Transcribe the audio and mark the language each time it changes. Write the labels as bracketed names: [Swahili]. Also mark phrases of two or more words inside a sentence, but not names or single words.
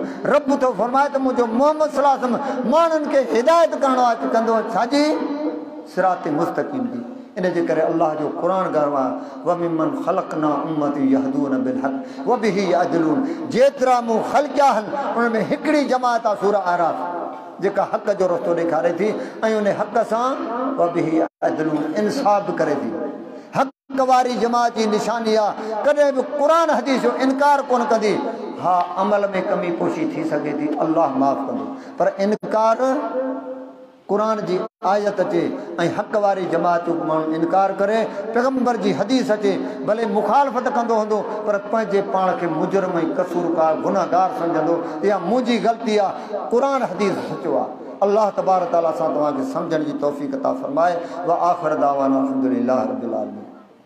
[Sindhi] रब तो फरमाए त मुंहिंजो मोहम्मद [Arabic] صلى الله عليه وسلم [Sindhi] माण्हुनि खे हिदायत करणो आहे कंदो छाजी सिरात मुस्तकीम जी। इन जे करे अल्लाह जो कुरान गरवा [Arabic] وممن خلقنا أمة يهدون بالحق وبه يعدلون. [Sindhi] जेतिरा मूं ख़ल्क़िया आहिनि उन में हिकिड़ी जमात आहे सूरह आराफ जेका हक़ जो रस्तो ॾेखारे थी ऐं उन हक़ सां [Arabic] وبه يعدلون [Sindhi] इंसाफ़ करे थी। हक़ वारी जमात जी निशानी आहे कॾहिं बि क़ुरान हदीस जो इनकार कोन कंदी। हा अमल में कमी कोशी थी सघे थी अल्लाह माफ़ कंदो पर इनकार कुरान जी आयत अचे ऐं हक़ वारी जमात माण्हू इनकार करे पैगंबर जी हदीस अचे भले मुखालफ़त कंदो हूंदो पर पंहिंजे पाण खे मुजरम ऐं कसूरकार गुनाहगार सम्झंदो या मुंहिंजी ग़लती आहे कुरान हदीस सचो आहे। अल्लाह [Arabic] تبارك وتعالى [Sindhi] सां तव्हांखे सम्झण जी तौफ़ीक़ अता फ़रमाए [Arabic] وآخر دعوانا الحمد لله رب العالمين.